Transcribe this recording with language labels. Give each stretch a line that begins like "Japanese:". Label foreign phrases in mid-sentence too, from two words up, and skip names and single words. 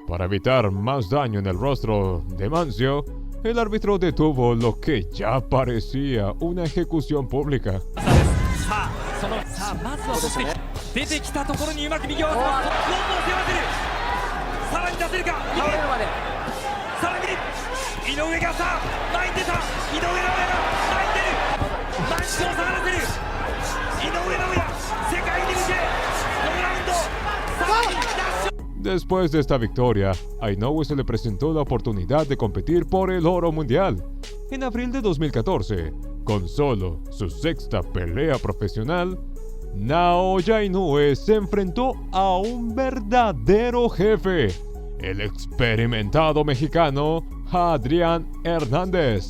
Spanish: Para evitar más daño en el rostro de Mancio, el árbitro detuvo lo que ya parecía una ejecución pública.
Japanese: さあそのさあまずはそして出てきたところにうまく右を合わせます。ロープを背負わせる。さらに出せるか。さらに井上がさあ前に出た。井上尚弥が前に出る。マンチを下がらせる。井上尚弥世界に向け6ラウンドさあダッシュ。
Spanish: Después de esta victoria, a Inoue se le presentó la oportunidad de competir por el oro mundial. En abril de 2014, con solo su sexta pelea profesional, Naoya Inoue se enfrentó a un verdadero jefe, el experimentado mexicano Adrián Hernández.